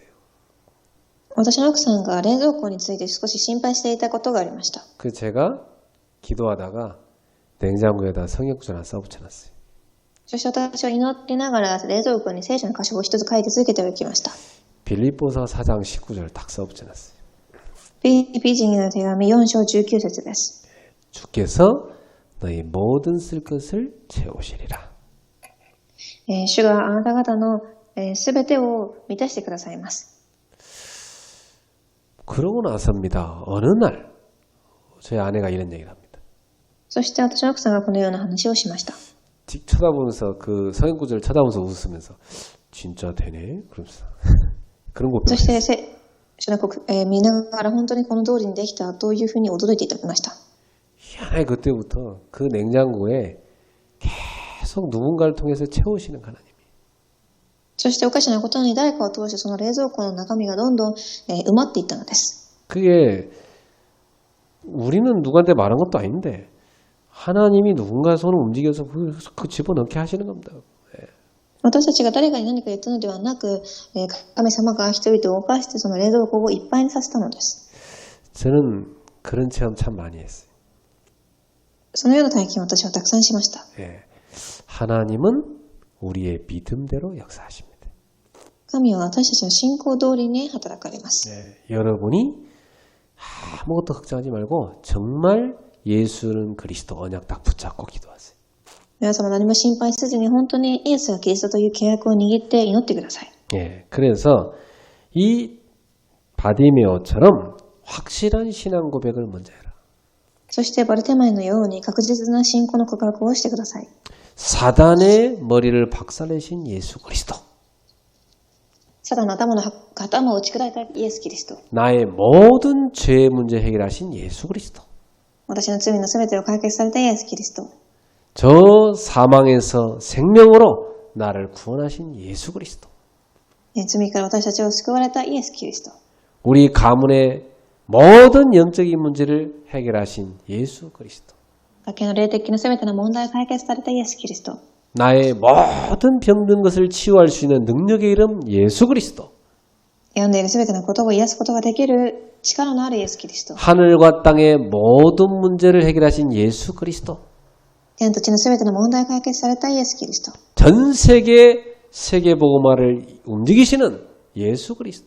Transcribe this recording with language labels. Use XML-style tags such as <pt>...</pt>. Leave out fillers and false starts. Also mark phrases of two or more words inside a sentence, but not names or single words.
<ja>私の奥さんが冷蔵庫について少し心配していたことがありました。</ja> <ko>그 제가 기도하다가 냉장고에다 성경구절 하나 써붙여놨어요.</ko> <ja>そして私は祈りながら冷蔵庫に聖書の箇所を一つ書いて続けておきました。</ja> <ko>빌립보서 4장 19절 딱 써붙여놨어요.</ko> <ja>ピリピ人への手紙4章19節です。</ja> <ko>주께서 너희 모든 쓸 것을 채우시리라.</ko> <ja>主があなた方のすべてを満たしてくださいます。</ja> <ko>그러고 나서입니다. 어느 날 저희 아내가 이런 얘기를 합니다.</ko> <ja>そして私の奥さんがこのような話をしました。</ja> <ko>직 쳐다보면서 그 성경 구절을 쳐다보면서 웃으면서 진짜 되네? 그러면서 그런 거</ko> <ja>そして</ja> <ko>배웠어요.</ko> <ja>主の見ながら本当にこの通りにできたというふうに驚いていただきました。</ja> <ko>희한하게 그때부터 그 냉장고에 계속 누군가를 통해서 채우시는 하나님.</ko> <ja>そしておかしなことに誰かを通してその冷蔵庫の中身がどんどん埋まっていったのです。</ja> <ko>그게 우리는 누구한테 말한 것도 아닌데 하나님이 누군가 손을 움직여서 그 집어넣게 하시는 겁니다.</ko> <ja>私たちが誰かに何か言ったのではなく、神様が人々を動かしてその冷蔵庫をいっぱいにさせたのです。</ja> <ko>저는 그런 체험 참 많이 했어요.</ko> <ja>そのような体験を私はたくさんしました。</ja> <ko>예. 하나님은 우리의 믿음대로 역사하십니다.</ko> <ja>神は私たちの信仰通りに働かれます。</ja> <ko>예. 여러분이 아무것도 걱정하지 말고 정말 예수는 그리스도 언약 딱 붙잡고 기도하세요.</ko> <ja>皆様何も心配せずに本当にイエスがキリストという契約を握って祈ってください。</ja> <ko>예. 그래서 이 바디메오처럼 확실한 신앙 고백을 먼저 해라.</ko> <ja>そしてバルテマイのように確実な信仰の告白をしてください。</ja> <ko>사단의 머리를 박살내신 예수 그리스도.</ko> <ja>サタンの頭を打ち砕いたイエス・キリスト。</ja> <ko>나의 모든 죄의 문제 해결하신 예수 그리스도.</ko> <ja>私の罪のすべてを解決されたイエス・キリスト。</ja> <ko>저 사망에서 생명으로 나를 구원하신 예수 그리스도.</ko> <ja>罪から私たちを救われたイエス・キリスト。</ja> <ko>우리 가문의 모든 영적인 문제를 해결하신 예수 그리스도.</ko> <ja>家計の霊的なすべての問題を解決されたイエス・キリスト。</ja> <ko>나의 모든 병든 것을 치유할 수 있는 능력의 이름 예수 그리스도.</ko> <ja>病んでいるすべてのことを癒すことができる力のあるイエス・キリスト。</ja> <ko>하늘과 땅의 모든 문제를 해결하신 예수 그리스도.</ko> <ja>天と地のすべての問題を解決されたイエス・キリスト。</ja> <ko>전 세계 세계복음화를 움직이시는 예수 그리스도.</ko>